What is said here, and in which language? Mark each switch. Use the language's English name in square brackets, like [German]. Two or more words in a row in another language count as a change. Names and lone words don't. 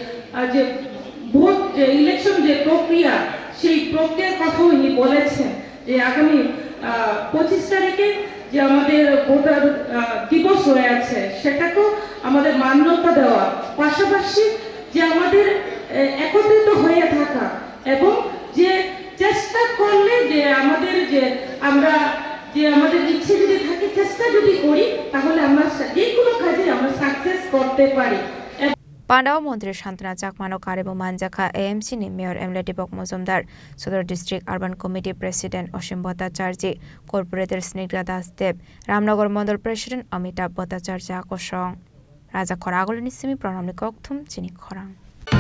[Bangla] ভোট যে ইলেকশন যে প্রক্রিয়া সেই প্রক্রিয়ার কথা উনি বলেছেন যে আগামী 25 তারিখে যে আমাদের ভোটার দিবস হয়ে আছে সেটাকেও আমাদের মান্যতা দেওয়া পাশাপাশি যে আমাদের একত্রিত হয়ে থাকা এবং যে চেষ্টা করলে যে আমাদের যে আমরা যে আমাদের ইচ্ছে যদি থাকে চেষ্টা যদি করি তাহলে আমরা যে কোনো কাজে আমরা সাকসেস করতে পারি [Kok Borok] पांडाव मंत्री शान्तना चाकमानो कारेबो मानजाखा एएमसी नि मेयर एमएलए दीपक मजुमदार सदर [English] District Urban Committee President [Kok Borok] असीम भट्टाचार्य कॉर्पोरेटर स्निग्धा दासदेव रामनगर मंडल प्रेसिडेंट अमिताभ भट्टाचार्य आकर्षण राजा खरागलनि सिमी प्रणामनि कक्थुम चिनी खरां।